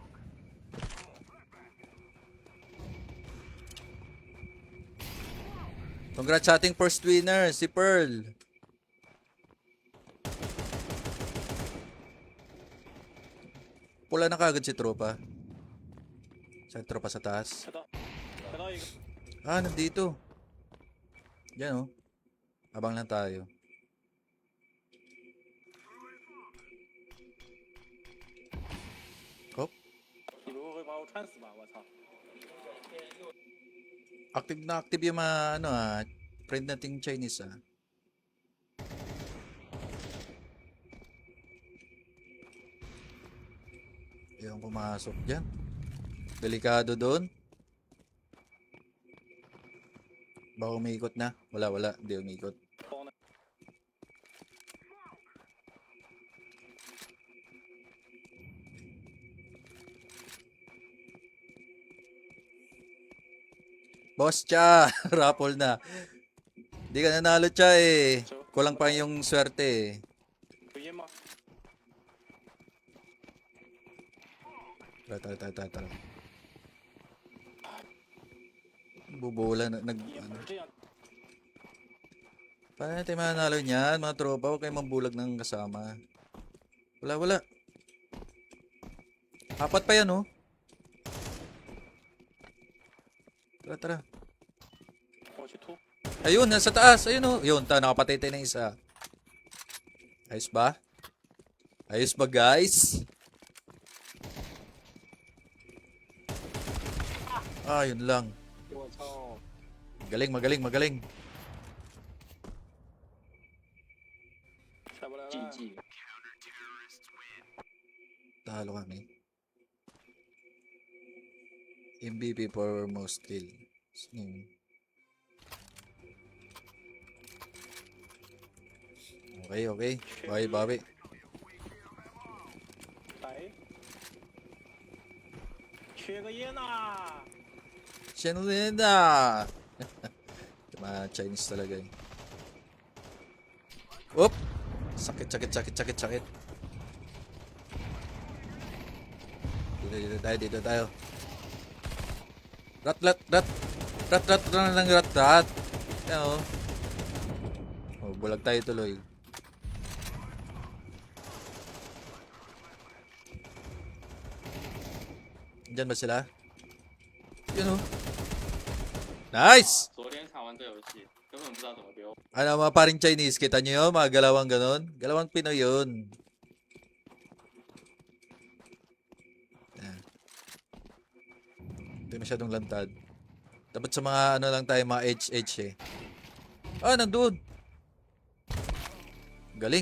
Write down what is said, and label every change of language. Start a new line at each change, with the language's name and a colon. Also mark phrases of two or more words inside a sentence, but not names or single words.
Filipino: Congrats sa ating
English: first winner,
Filipino: si Pearl. Pula na kagad si tropa. Sa tropa sa taas.
Chinese: 看到一个。
Filipino: Nandito. Yan oh. Abang lang tayo. Hop.
Chinese: 你不会把我穿死吧？我操！
Filipino: Active na active yung mga friend nating Chinese ah. Yung pumasok dyan. Delikado doon. Baka umiikot na. Wala. Hindi umiikot.
Chinese: 包呢？
Filipino: Boss cha, raffle na. Hindi ka nanalo cha eh. Kulang pa yung swerte eh.
Chinese: 有烟吗？
Filipino: Tara. Bubula na.
Chinese: 也不是这样。
Filipino: Paano natin mananalo niyan, mga tropa? Huwag kayong mambulag ng kasama. Wala. Apat pa yan, oh. Tara.
Chinese: 我去突。
Filipino: Ayun, nasa taas. Ayun, oh. Yun, nakapatay tayo ng isa. Ayos ba? Ayos ba, guys? Yun lang.
Chinese: 我操！
Filipino: Magaling.
Chinese: 下不来了。竞技。
Filipino: Talo kami.
English: MVP for most kill.
Filipino: Okay. Bawi.
Chinese: 来。缺个烟呐！
Filipino: Shenlenda! Mga Chinese talaga eh. Oop! Sakit. Dito tayo. Rat ng rat. Yan oh. Bulag tayo tuloy. Diyan ba sila? Yun oh. Nice!
Chinese: 昨天看完这游戏，根本不知道怎么丢。
Filipino: Ano mga paring Chinese, kita nyo yun? Mga galawang ganon? Galawang Pinoy yun. Yan. Hindi masyadong lantad. Dapat sa mga ano lang tayo, mga HH eh. Nandun! Galing.